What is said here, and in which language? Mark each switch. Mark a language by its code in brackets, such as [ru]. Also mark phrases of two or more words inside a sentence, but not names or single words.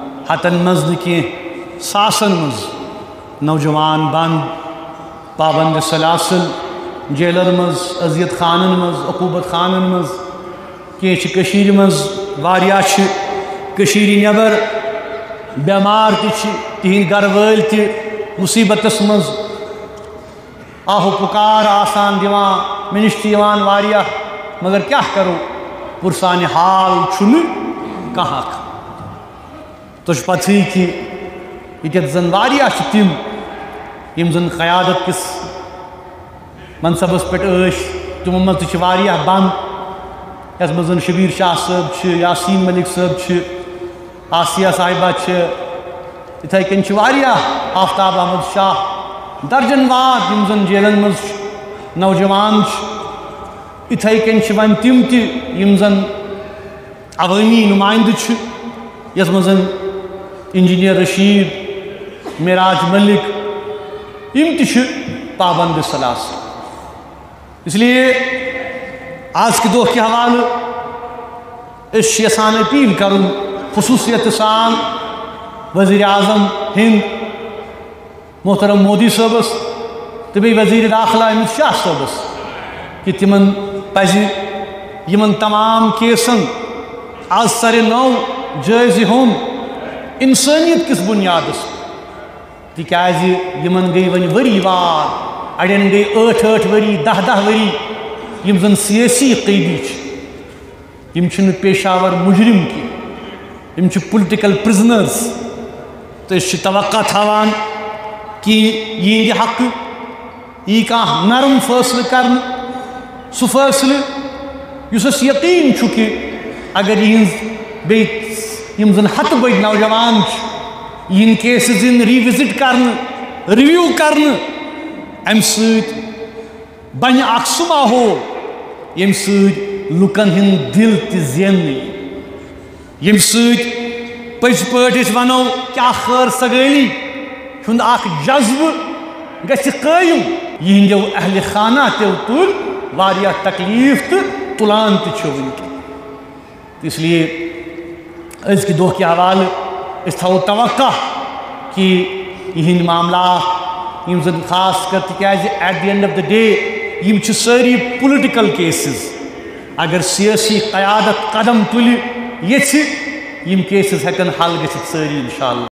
[ks] ہتن مز کی ساسن مز نوجوان بند پابند سلاسل جیلن مز اذیت خانن مز عقوبت خانن مز کی مز واریاہ کشیری نبر بیمار تہند گھر ول مصیبتس مز آہو پکار آسان دیوان مے نش واریاہ مگر کیا کرو پرسان حال چھنہ کہاں تو پتہ کہ یہ زن واریاہ تم یم زن قیادت کس منصبس پہ تمو مز تہ واریاہ بند یس مز شبیر شاہ صاحب یاسین ملک صاحب آسیہ صاحبہ اتھے کن واریاہ آفتاب احمد شاہ درجن واد یم زن جیلن مز نوجوان اتھے کن ون تم یم زن عوامی نمائندہ یس مز انجینئر رشید معراج ملک یم پابند سلاسل [ur] اس لیے آج کے [ks] دہ کے حوالہ یسان اپیل کرن خصوصیت سان وزیر اعظم ہند محترم مودی صاحبس تو بی وزیر داخلہ امت شاہ صاحبس کہ تمن پزِ یمن تمام کیسن آج سر نو جائزہ ہون انسانیت کس بنیادس تکیاز یمن گئی ون وری وار اڑین گئی 8 وری 10 وری یم زن سیاسی قیدی یم چھن پیشاور مجرم کی یم چھ [en] political prisoners [ks] تو اس توقع تھاوان کہ یہ حق یہ کہاں نرم فیصلہ کرن سو فیصلہ اس اس یقین چھو کہ اگر یم زن ہت بڑ نوجوان یہ [en] cases revisit [ks] کرن ریویو کرن ام سۭتۍ بنہ اکھ سہ ماحول یم سۭتۍ لُکن ہند دل تہ زیننٕے یم سۭتۍ پٔزۍ پٲٹھۍ أسۍ ونو کہ اکھ خیر سگٲلی ہُنٛد اکھ جذبہٕ گژھِ قٲیِم یہنٛدیو اہلِ خانہ تیو تُل واریاہ تکلیف تہ تُلان تہ چھُ وٕنکٮ۪ن [ur] اس لیے [ks] أزکہِ دۄہ کہِ حوالہٕ أسۍ تھاوو توقع کہ یہنٛدۍ معاملات یم زن خاص کر تکیازِ [en] at the end of the day [ks] یم چھ ساری [en] political cases [ks] اگر سیاسی قیادت قدم تُلہِ یژھِ یم کیسز ہیکن حل گژھِتھ ساری انشاءاللہ